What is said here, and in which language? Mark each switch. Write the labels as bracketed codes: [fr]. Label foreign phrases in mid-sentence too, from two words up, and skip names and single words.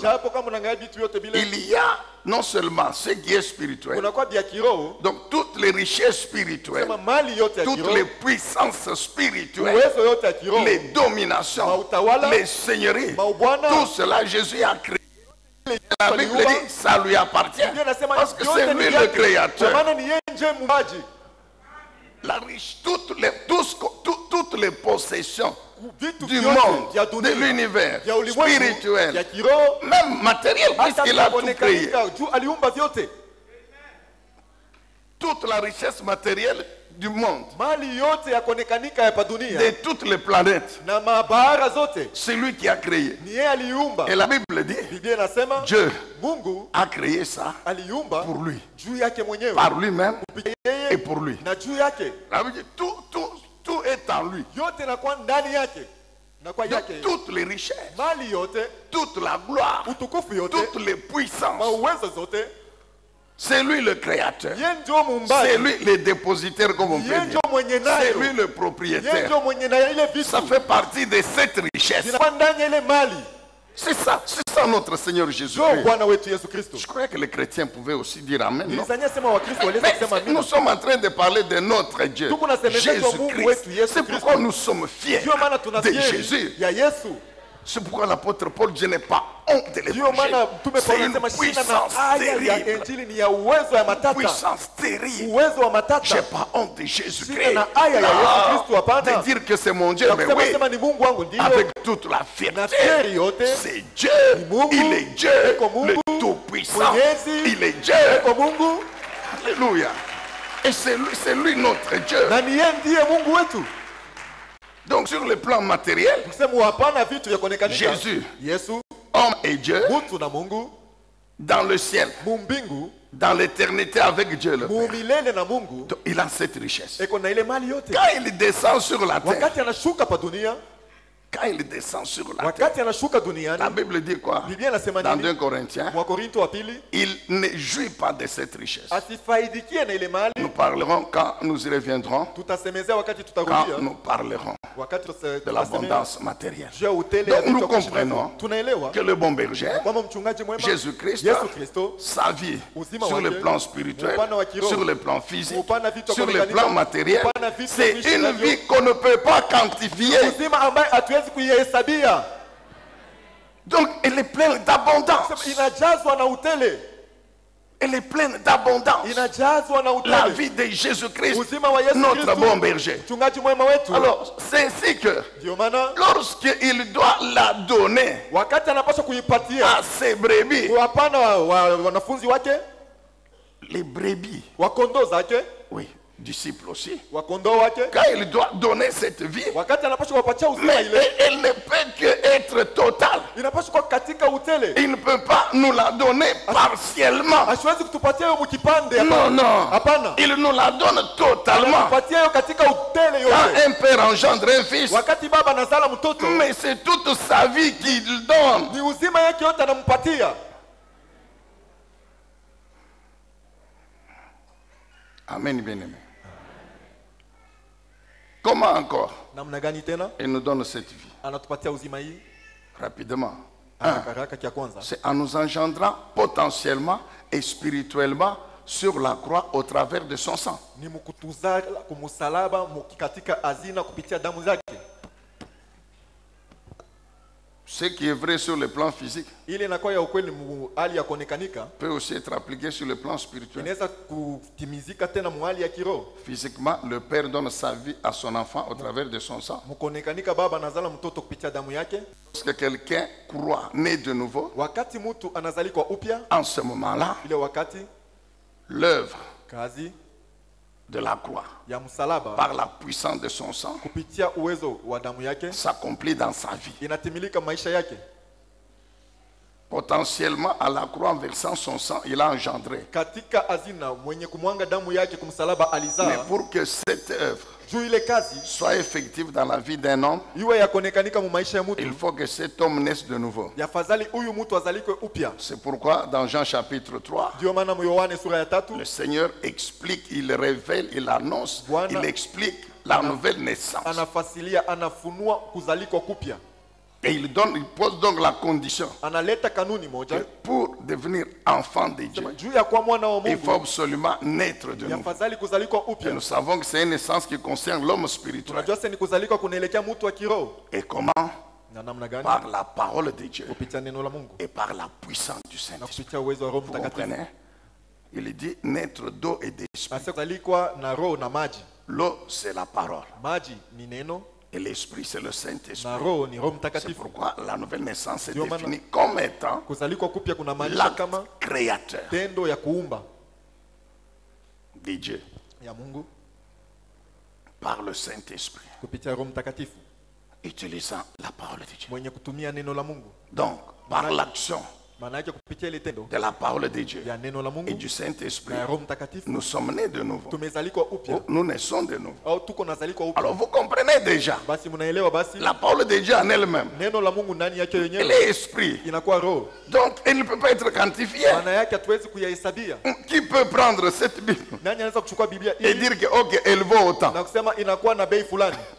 [sw] Japo kama unaangalia vitu vyote vile [fr] il y a non seulement ce qui est spirituel, [sw] kunakuwa vya kiroho, [fr] donc toutes les richesses spirituelles, [sw] kama mali yote ya [fr] toutes [sw] kiroho, [fr] les puissances spirituelles, [sw] uwezo yote ya kiroho, [fr] les dominations, [sw] mautawala, [fr] les seigneuries, [sw] maubwana, [fr] tout cela Jésus a créé. La Bible dit ça lui appartient [sw] Biblia inasema [fr] parce que [sw] yote [fr] c'est [sw] ni [fr] lui le [sw] vyake. Kwa [fr] créateur. [sw] maana ni yeye ndiye muumbaji. [fr] La riche, toutes les possessions [sw] Vitu [fr] du [sw] vyote [fr] monde, [sw] vya [fr] de [sw] dunia, [fr] l'univers, [sw] vya ulimwengu, vya [fr] spirituel, [sw] kiroho, [fr] même matériel, [sw] hata [fr] puisqu'il a tout créé. [sw] kuonekanika juu aliumba vyote. [fr] Toute la richesse matérielle du monde, [sw] Mali yote ya kuonekanika hapa dunia [fr] de toutes les planètes, [sw] na mabahara zote [fr] c'est lui qui a créé. [sw] ni yeye aliumba. [fr] Et la Bible dit, [sw] Biblia inasema [fr] Dieu [sw] Mungu [fr] a créé ça [sw] aliumba [fr] pour lui, [sw] juu yake mwenyewe, [fr] par lui-même [sw] kupitia [fr] et [sw] yeye [fr] pour lui. [sw] na juu yake. [fr] La Bible dit, tout est en lui. [sw] Yote inakuwa ndani yake na kwa [fr] Donc, [sw] yake. [fr] toutes les richesses, [sw] Mali yote, [fr] toute la gloire, [sw] utukufu yote, [fr] toutes les puissances, [sw] mauwezo zote, [fr] c'est lui le créateur. [sw] yeye ndio [fr] C'est [sw] muumbaji. [fr] lui le dépositaire, comme on peut [sw] Yeye [fr] dire. [sw] ndio mwenye [fr] C'est [sw] nayo. [fr] lui le [sw] Yeye [fr] propriétaire. [sw] ndio mwenye na ile vitu. [fr] Ça fait partie de cette richesse. [sw] Zinakuwa ndani ya ile mali. [fr] C'est ça notre Seigneur [sw] Ndio [fr] Jésus-Christ. [sw] Bwana wetu Yesu Kristo. [fr] Je croyais que les chrétiens pouvaient aussi dire Amen. Non? [sw] Nilizania sema Wakristo waliweza [fr] Mais [sw] kusema [fr] nous [sw] amina. [fr] sommes en train de parler de notre Dieu, [sw] Tuko nasemezeshwa Mungu [fr] Jésus-Christ. [sw] wetu Yesu [fr] C'est [sw] Kristo. [fr] pourquoi nous sommes fiers [sw] Ndio maana [fr] de [sw] tunafieri [fr] Jésus. [sw] ya Yesu. [fr] C'est pourquoi l'apôtre Paul dit n'est pas honte de [sw] Ndio maana [fr] l'évangile. [sw] Mtume [fr] C'est [sw] Paulo [fr] une [sw] anasema shina [fr] puissance [sw] na aya ya [fr] terrible. [sw] Injili ni ya uwezo ya matata. [fr] Puissance terrible. [sw] Uwezo wa [fr] J'ai [sw] matata. [fr] pas honte de [sw] Shina [fr] Jésus-Christ. [sw] na aya ya Yesu Kristo hapana. [fr] De dire que c'est mon Dieu, [sw] Na [fr] mais [sw] kusema [fr] oui, [sw] sema ni Mungu wangu ndio. [fr] avec toute la [sw] Na [fr] fierté. [sw] fieri yote. [fr] C'est Dieu. [sw] Mungu. [fr] Il est Dieu, [sw] Eko Mungu. [fr] le Tout-Puissant. [sw] Mwenyezi. [fr] Il est Dieu. [sw] Eko Mungu [fr] Alléluia. Et c'est lui notre Dieu. [sw] na ni yeye ndiye Mungu wetu. [fr] Donc sur le plan matériel, [sw] Kusema hapana vitu vya kuonekanika. [fr] Jésus, [sw] Yesu, [fr] homme et Dieu, [sw] mtu na Mungu, [fr] dans le ciel, [sw] mumbingu, [fr] dans l'éternité avec Dieu le Père. [sw] muumilele na Mungu, [fr] Donc, il a cette richesse. [sw] eko na ile mali yote. [fr] Quand il descend sur la terre, [sw] Wakati anashuka pa dunia, [fr] quand il descend sur la terre, [sw] wakati anashuka duniani, [fr] la Bible dit quoi? [sw] Biblia inasema [fr] Dans [sw] nini? [fr] 2 Corinthiens, [sw] Wakorinto wa pili, [fr] il ne jouit pas de cette richesse. [sw] asifaidikie na ile mali. [fr] Nous parlerons quand nous y reviendrons, [sw] Tutasemezea wakati [fr] quand [sw] tutarudia, [fr] nous parlerons [sw] wakati [fr] de l'abondance matérielle. [sw] juu ya utele ya [fr] Donc nous [sw] vitu ya kuishi [fr] comprenons [sw] navyo. Tunaelewa [fr] que le bon berger, [sw] kwamba mchungaji mwema [fr] Jésus-Christ, [sw] Yesu Kristo, [fr] sa vie [sw] uzima [fr] sur le [sw] wake, [fr] plan spirituel, [sw] upana wa kiroho, [fr] sur le plan physique, [sw] upana vitu [fr] sur le [sw] kulinganisha, [fr] plan matériel, [sw] upana vitu [fr] c'est [sw] kuishi [fr] une [sw] navyo. [fr] vie qu'on ne peut pas quantifier. [sw] uzima ambaye hatuwezi kuihesabia. [fr] Donc elle est pleine d'abondance. [sw] Inajazwa na utele, [fr] Elle est pleine d'abondance. [sw] inajazwa na [fr] La [sw] utele. [fr] vie de Jésus-Christ, [sw] Uzima wa Yesu [fr] notre [sw] Kristo, [fr] bon berger. [sw] mchungaji mwema wetu. [fr] Alors, c'est ainsi que [sw] Ndio maana [fr] lorsqu'il doit la donner [sw] wakati anapaswa kuipatia [fr] à ses brebis, [sw] wapana wanafunzi wake, [fr] les brebis, [sw] wakondoo zake, [fr] oui, disciples aussi, [sw] wakondoo wake, [fr] quand il doit donner cette vie, [sw] wakati anapaswa kuwapatia uzima [fr] mais [sw] ile, [fr] elle ne peut que être totale. [sw] inapaswa kuwa katika utele. [fr] Il ne peut pas nous la donner partiellement. [sw] Asiwezi kutupatia hiyo mkipande. [fr] Non, non. [sw] Hapana. [fr] Il nous la donne totalement. [sw] Anatupatia hiyo katika utele [fr] Quand [sw] yote. [fr] un père engendre un fils, [sw] Wakati baba anazala mtoto, [fr] mais c'est toute sa vie qu'il donne. [sw] ni uzima yake yote anampatia. [fr] Amen, bien-aimé. Comment encore [sw] Namna gani tena [fr] il nous donne cette vie? [sw] anatupatia uzima hii? [fr] Rapidement. [sw] Haraka kia kwanza, [fr] C'est en nous engendrant potentiellement et spirituellement sur la croix au travers de son sang. [sw] ni mkutuzala kumsalaba katika hazina kupitia damu zake. [fr] Ce qui est vrai sur le plan physique [sw] Ile inakuwa ya ukweli hali ya kuonekanika, [fr] peut aussi être appliqué sur le plan spirituel. [sw] inaweza kutimizika tena hali ya kiroho. [fr] Physiquement, le père donne sa vie à son enfant au travers de son sang. [sw] Mkuonekanika baba anazala mtoto kupitia damu yake. [fr] Lorsque quelqu'un croit, né de nouveau, [sw] Wakati mtu anazalikwa upya, [fr] en ce moment-là, [sw] ile wakati [fr] l'œuvre [sw] kazi [fr] de la croix, [sw] ya msalaba [fr] par la puissance de son sang, [sw] kupitia uwezo wa damu yake [fr] s'accomplit dans sa vie. [sw] inatimilika maisha yake. [fr] Potentiellement, à la croix, en versant son sang, il a engendré. [sw] Katika hazina mwenye kumwanga damu yake kumsalaba [fr] Mais [sw] alizaa. [fr] pour que cette œuvre [sw] Juu ile kazi [fr] soit effective dans la vie d'un homme, [sw] iwe ya kuonekanika mu maisha ya mtu, [fr] il faut que cet homme naisse de nouveau. [sw] yafadhali huyu mtu azalikwe upya. [fr] C'est pourquoi dans Jean chapitre 3, [sw] Ndio maana Yohane sura ya 3 [fr] le Seigneur explique, il révèle, il annonce, [sw] Bwana [fr] il explique la nouvelle naissance. [sw] anafasilia, anafunua kuzalikwa kupya. [fr] Et il pose donc la condition [sw] Analeta kanuni moja [fr] que pour devenir enfant de Dieu, [sw] juu ya kuwa mwana wa [fr] il faut [sw] Mungu, [fr] absolument naître de nouveau. [sw] yafadhali kuzalikwa [fr] Et [sw] upya. [fr] nous savons que c'est une naissance qui concerne l'homme spirituel. [sw] Tunajua sasa ni kuzalikwa kunaelekea mtu wa kiroho. [fr] Et comment? [sw] Na namna gani? [fr] Par la parole de Dieu [sw] Kupitia neno la Mungu [fr] et par la puissance du [sw] na [fr] Saint-Esprit. [sw] kupitia uwezo wa Roho [fr] Vous [sw] Mtakatifu. [fr] comprenez? Il dit naître d'eau et d'esprit. [sw] Basi kuzalikwa na roho na maji. [fr] L'eau, c'est la parole. [sw] Maji ni neno [fr] Et l'esprit, c'est le Saint-Esprit. [sw] na roho ni Roho [fr] C'est [sw] Mtakatifu. [fr] pourquoi la nouvelle naissance est [sw] Ndio maana [fr] définie comme étant [sw] kuzalikwa kupya kunamaanisha [fr] l'acte [sw] kama [fr] créateur [sw] tendo ya kuumba [fr] de Dieu [sw] ya Mungu [fr] par le Saint-Esprit, [sw] kupitia Roho Mtakatifu [fr] utilisant la parole de Dieu. [sw] mwenye kutumia neno la Mungu. [fr] Donc, par l'action [sw] Maana yake kupitia ile tendo [fr] de la parole de Dieu [sw] ya neno la [fr] et [sw] Mungu [fr] du Saint-Esprit, [sw] na ya Roho Mtakatifu [fr] nous sommes nés de nouveau. [sw] tumezalikwa upya [fr] Nous naissons de nouveau. [sw] au tuko nazalikwa upya. [fr] Alors, vous comprenez déjà, [sw] Basi mnaelewa, basi [fr] la parole de Dieu en elle-même, [sw] neno la Mungu ndani yake [fr] elle [sw] yenyewe [fr] est esprit. [sw] inakuwa roho. [fr] Donc, elle ne peut pas être quantifiée. [sw] Maana yake hatuwezi kuyahesabia. [fr] Qui peut prendre cette Bible [sw] Nani anaweza kuchukua Biblia [fr] et [sw] hii [fr] dire que, ok, elle vaut autant? [sw] na kusema inakuwa na bei fulani?